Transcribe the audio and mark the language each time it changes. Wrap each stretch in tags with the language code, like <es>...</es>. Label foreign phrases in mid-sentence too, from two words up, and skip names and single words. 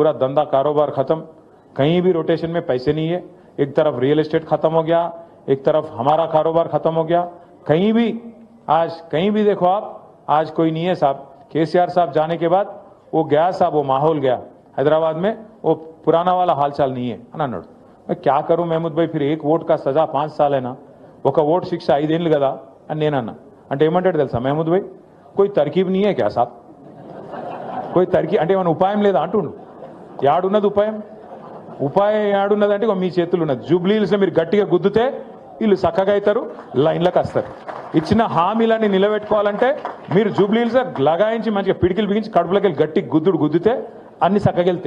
<hi>पूरा धंधा कारोबार खत्म, कहीं भी रोटेशन में पैसे नहीं है. एक तरफ रियल एस्टेट खत्म हो गया, एक तरफ हमारा कारोबार खत्म हो गया. कहीं भी आज कहीं भी देखो आप, आज कोई नहीं है साहब. केसीआर साहब जाने के बाद वो गया साहब, वो माहौल गया हैदराबाद में, वो पुराना वाला हालचाल नहीं है</hi> <te>అని అన్నాడు.</te> <hi>मैं क्या करूं महमूद भाई, फिर एक वोट का सजा 5 साल है ना,</hi> <te>ఒక ఓట్ శిక్ష 5 ఏళ్ళు కదా అని నేను అన్నా. అంటే ఏమంటాడు తెలుసా</te> <hi>महमूद भाई, कोई तरकीब नहीं है क्या साहब, कोई तरकीब</hi> <te>అంటే ఏమైనా ఉపాయం లేదా అంటుండు. యాడున్నది ఉపాయం? ఉపాయం యాడున్నదంటే మీ చేతులు ఉన్నది. జూబ్లీహిల్స్ మీరు గట్టిగా గుద్దుతే వీళ్ళు చక్కగా అవుతారు, లైన్లకు వస్తారు. ఇచ్చిన హామీలన్నీ నిలబెట్టుకోవాలంటే మీరు జూబ్లీహిల్స్ లగాయించి మంచిగా పిడికిలు బిగించి కడుపులోకి వెళ్ళి గట్టి గుద్దుతే అన్ని చక్కగా వెళ్తాయి.</te>